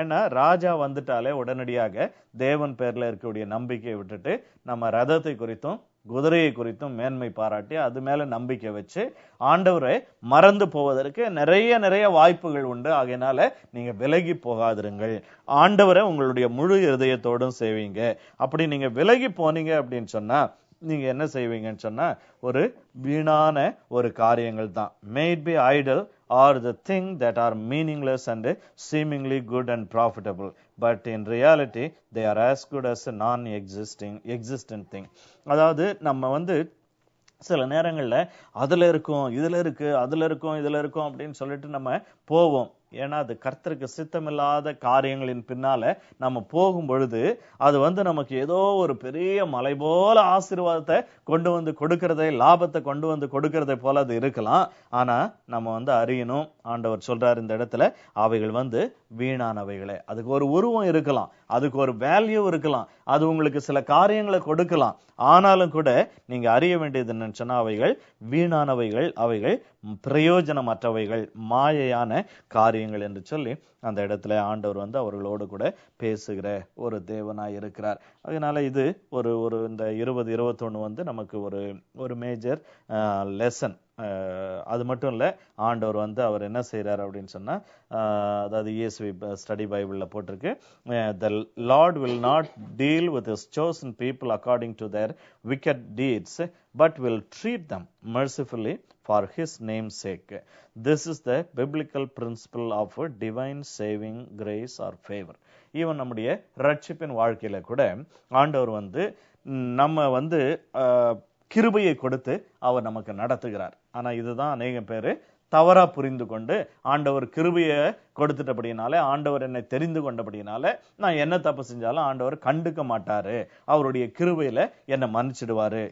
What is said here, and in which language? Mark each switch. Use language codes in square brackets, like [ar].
[ta] ஏன்னா ராஜா வந்துட்டாலே உடனடியாக தேவன் பேர்ல இருக்கக்கூடிய நம்பிக்கையை விட்டுட்டு நம்ம ரதத்தை குறித்தும் குதிரையை குறித்தும் மேன்மை பாராட்டி அது மேல நம்பிக்கை வச்சு ஆண்டவரை மறந்து போவதற்கு நிறைய வாய்ப்புகள் உண்டு. ஆகையினால நீங்க விலகி போகாதிருங்கள். ஆண்டவரை உங்களுடைய முழு இருதயத்தோடும் செய்வீங்க. அப்படி நீங்க விலகி போனீங்க அப்படின்னு சொன்னா நீங்க என்ன செய்வீங்கன்னு சொன்னா, ஒரு வீணான ஒரு காரியங்கள் தான். [en] may it be idle or the thing that are meaningless and seemingly good and profitable, but in reality they are as good as a non-existent thing. [ta] அதாவது நம்ம வந்து சில நேரங்கள்ல அதுல இருக்கும் இதுல இருக்கும் அப்படின்னு சொல்லிட்டு நம்ம போவோம். ஏன்னா அது கர்த்தருக்கு சித்தமில்லாத காரியங்களின் பின்னால நம்ம போகும் பொழுது அது வந்து நமக்கு ஏதோ ஒரு பெரிய மலை போல ஆசீர்வாதத்தை கொண்டு வந்து கொடுக்கறதை, லாபத்தை கொண்டு வந்து கொடுக்கறதை போல அது இருக்கலாம். ஆனா நம்ம வந்து அறியணும், ஆண்டவர் சொல்றாரு இந்த இடத்துல, அவைகள் வந்து வீணானவைகளே. அதுக்கு ஒரு உருவம் இருக்கலாம், அதுக்கு ஒரு வேல்யூ இருக்கலாம், அது உங்களுக்கு சில காரியங்களை கொடுக்கலாம். ஆனாலும் கூட நீங்க அறிய வேண்டியது என்னன்னு சொன்னா, அவைகள் வீணானவைகள், அவைகள் பிரயோஜனமற்றவைகள், மாயையான காரியங்கள் என்று சொல்லி அந்த இடத்துல ஆண்டவர் வந்து அவர்களோடு கூட பேசுகிற ஒரு தேவனாய் இருக்கிறார். அதனால இது ஒரு இந்த 2021 வந்து நமக்கு ஒரு மேஜர் லெசன். அது மட்டும் இல்ல, ஆண்டவர் வந்து அவர் என்ன செய்யறாரு அப்படின்னு சொன்னா, அதாவது ESV ஸ்டடி பைபிள்ல போட்டிருக்கு, [en] the Lord will not deal with his chosen people according to their wicked deeds, but will treat them mercifully for his name's sake. This is the biblical principle of divine saving grace or favor. [ta] Even நம்முடைய ரட்சிப்பின் வாழ்க்கையில கூட ஆண்டவர் வந்து நம்ம வந்து கிருபையை கொடுத்து அவர் நமக்கு நடத்துகிறார். ஆனா இதுதான் அநேகம் பேரு தவறா புரிந்து கொண்டு, ஆண்டவர் கிருபையை கொடுத்துட்டபடினால, ஆண்டவர் என்னை தெரிந்து கொண்டபடினால நான் என்ன தப்பு செஞ்சாலும் ஆண்டவர் கண்டுக்க மாட்டாரு, அவருடைய கிருபையில என்னை மன்னிச்சிடுவாரு.